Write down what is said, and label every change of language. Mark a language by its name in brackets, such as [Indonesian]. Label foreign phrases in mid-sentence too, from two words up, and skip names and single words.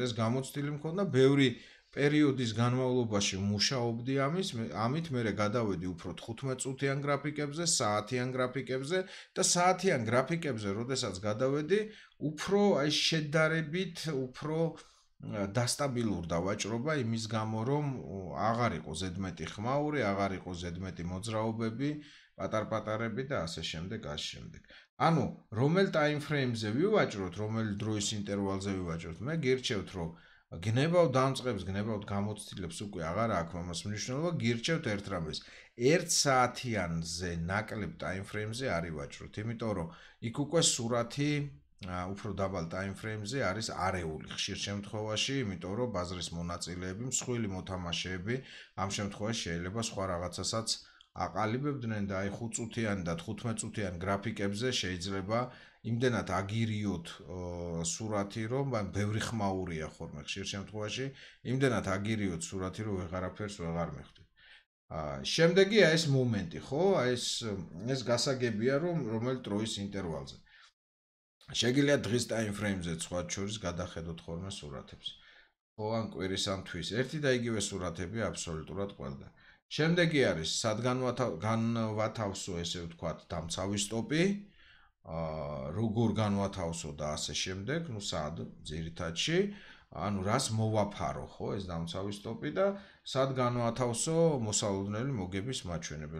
[Georgian] ეს გამოცდილი მქონდა, ბევრი პერიოდის განმავლობაში მუშაობდი ამით, მერე გადავედი უფრო 15 წუთიან გრაფიკებზე, საათიან გრაფიკებზე და საათიან გრაფიკებზე, როდესაც გადავედი, უფრო აი შედარებით უფრო დასტაბილურდა ვაჭრობა იმის გამო, რომ აღარ იყო ზედმეტი ხმაური, აღარ იყო ზედმეტი მოძრაობები, პატარ-პატარები და ასე შემდეგ, ასე შემდეგ. ანუ, რომელ [English] time frame- [Georgian] ზე ვივაჭროთ, რომელ დროის ინტერვალზე ვივაჭროთ, მე გირჩევთ, რომ გნებავ დამწყებს, გნებავ გამოცდილებს უკვე აღარ აქვს ამას მნიშვნელობა, გირჩევთ ერთ რამეს. 1 საათიანზე ნაკლებ [English] time frame- [Georgian] ზე არ ივაჭროთ, იმიტომ რომ იქ უკვე სურათი უფრო დაბალ [English] time frame- [Georgian] ზე არის არეული ხშირ შემთხვევაში, იმიტომ რომ ბაზრის მონაწილეები, მსხვილი მოთამაშეები ამ შემთხვევაში შეიძლება სხვა რაღაცასაც აყალიბებდნენ და აი 5 წუთიან და 15 წუთიან გრაფიკებზე შეიძლება იმდენად აგირიოთ სურათი, რომ ბევრი ხმაურია ხოლმე ხშირ შემთხვევაში, იმდენად აგირიოთ სურათი, რომ ვეღარაფერს ვეღარ მეხდით. შემდეგია ეს მომენტი, ხო? ეს გასაგებია, რომ რომელ დროის ინტერვალზე. შეგიძლიათ დღის [English] time frame- [Georgian] ზე სხვა შორის გადახედოთ ხოლმე სურათებს. ხო, ან კვირის ან თვის. ერთი და იგივე სურათები აბსოლუტურად ყველგან. შემდეგი არის განვათავსო, ესე ვთქვათ, დამცავი სტოპი, როგორ განვათავსო და ასე შემდეგ, ну სად ძირითადში, ანუ რას მოვაფარო, ხო, ეს დამცავი სტოპი და სად განვათავსო მოსალოდნელი მოგების მაჩვენებელი.